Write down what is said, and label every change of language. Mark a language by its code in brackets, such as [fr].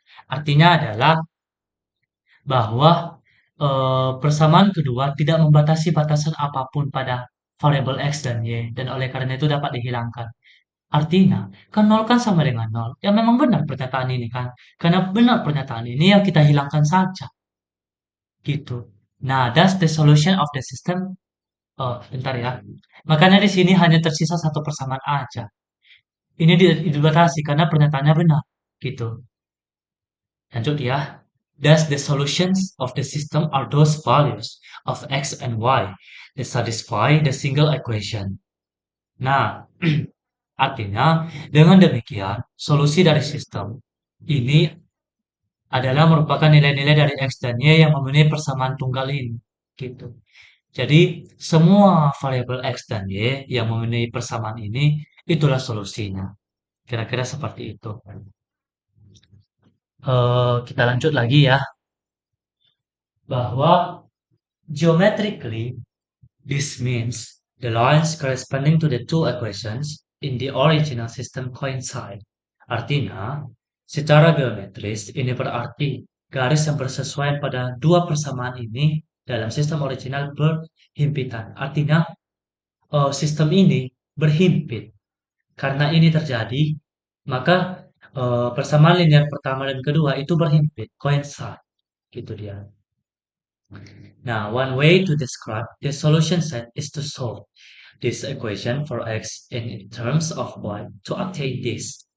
[id] Artinya adalah bahwa persamaan kedua tidak membatasi batasan apapun pada variabel x dan y dan oleh karena itu dapat dihilangkan. Artinya, kan 0 kan sama dengan 0. Ya memang benar pernyataan ini kan. Karena benar pernyataan ini ya kita hilangkan saja gitu. [en] Nah, that's the solution of the system. [id] Oh, bentar ya. Makanya di sini hanya tersisa satu persamaan aja. Ini dibatasi karena pernyataannya benar. Gitu. Lanjut ya. [en] Thus, the solutions of the system are those values of x and y that satisfy the single equation. [id] Nah, artinya dengan demikian, solusi dari sistem ini adalah merupakan nilai-nilai dari x dan y yang memenuhi persamaan tunggal ini. Gitu. Jadi, semua variabel x dan y yang memenuhi persamaan ini, itulah solusinya. Kira-kira seperti itu. Kita lanjut lagi ya, bahwa [en] geometrically, this means the lines corresponding to the two equations in the original system coincide. [id] Artinya, secara geometris, ini berarti garis yang bersesuaian pada dua persamaan ini dalam sistem original berhimpitan. Artinya, sistem ini berhimpit. Karena ini terjadi, maka persamaan linear pertama dan kedua itu berhimpit, coincide, gitu dia. [en] Now, one way to describe the solution set is to solve this equation for x in terms of y to obtain this.